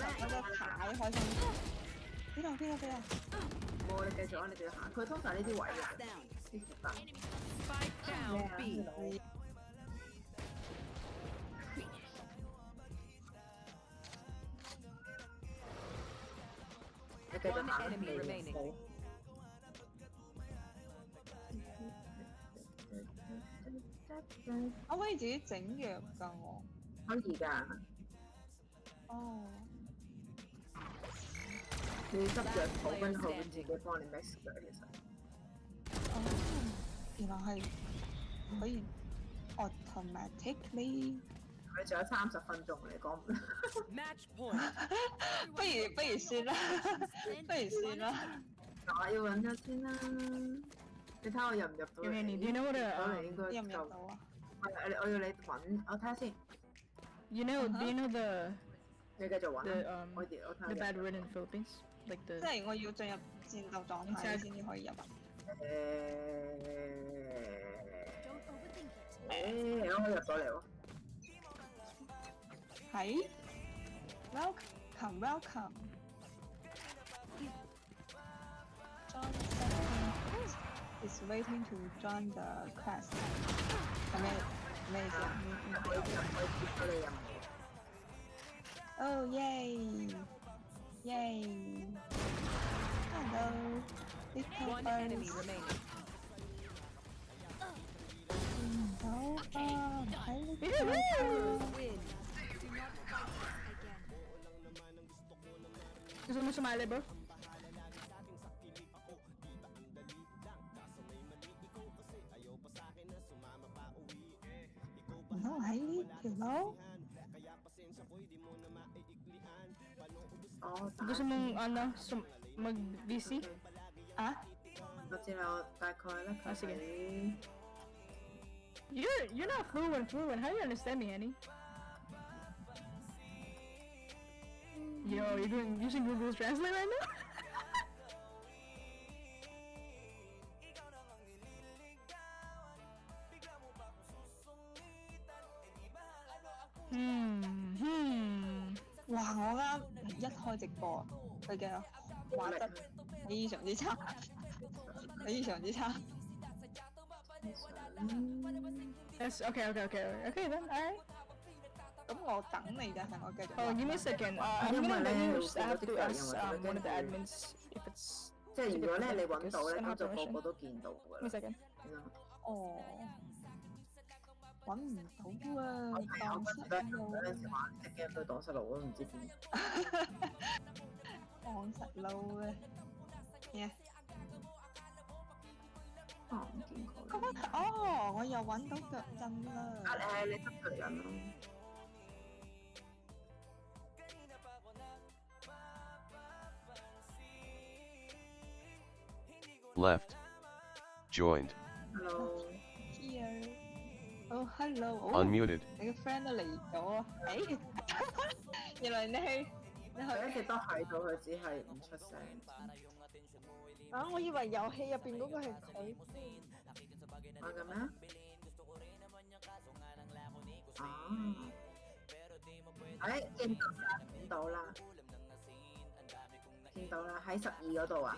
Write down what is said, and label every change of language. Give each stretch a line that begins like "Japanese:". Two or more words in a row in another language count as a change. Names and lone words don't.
Cantonese: 我就太開心。邊度？冇，你繼續啊！你繼續行。佢通常呢啲位嘅，呢條燈。
English: Spike down B.
Cantonese: 你繼續
English: One
Cantonese: 行
English: enemy remaining.
Cantonese: 冇。我可以自己整藥㗎我。可以㗎。哦。你執藥草跟住後邊自己幫你 mix 佢其實。哦，原來係可以 automatically。你仲有30分鐘，你講唔
English: ？Match point
Cantonese: 不如算啦，不如算啦。我要揾咗先啦。你睇我入唔入到嚟？
English: Do you know what
Cantonese: 應該入唔入到啊？我要你揾，我睇下先。
English: Do you know the
Cantonese: 你繼續揾。我睇下。
English: The bad word in Philippines, like the.
Cantonese: 即係我要進入戰鬥狀態先至可以入。我可以入到嚟喎。
English: 係 ，welcome。John is waiting to join the quest。
Cantonese: 係咩意思啊 ？
English: Oh yay! Hello, little One enemy remaining.
Filipino: ，Gusto mo sumali, bro?
English: No,
Cantonese: 喺條路。
Filipino: Gusto mong mag-VC?
Cantonese: 啊？我知啦，我大概咧佢喺。
English: You're not fluent. How do you understand me, Annie? Yo, you're using Google Translate right now? Hmm. 哇！
Cantonese: 我啱一開直播，佢嘅畫質非常之差，非常之差。
English: Yes. Okay. Then, alright.
Cantonese: 咁我等你就係我繼續。
English: Oh, give me a second. I'm gonna let you. I have to ask one of the admins if it's.
Cantonese: 即係如果咧你揾到咧，咁就個個都見到㗎啦。
English: Give me a second.
Cantonese: 哦，揾唔到啊！我嗰陣時玩隻 game 都蕩失路，我都唔知點。蕩失路啊！咩？唔見佢。哦，我又揾到腳印啦！你執腳印咯。
English: Left. Joined. Hello. Here. Oh, hello. Unmuted.
Cantonese: 你個 friend 都嚟咗啊！原來你一直都喺度，佢只係唔出聲。啊！我以為遊戲入邊嗰個係佢。係嘅咩？見到啦，喺12嗰度啊！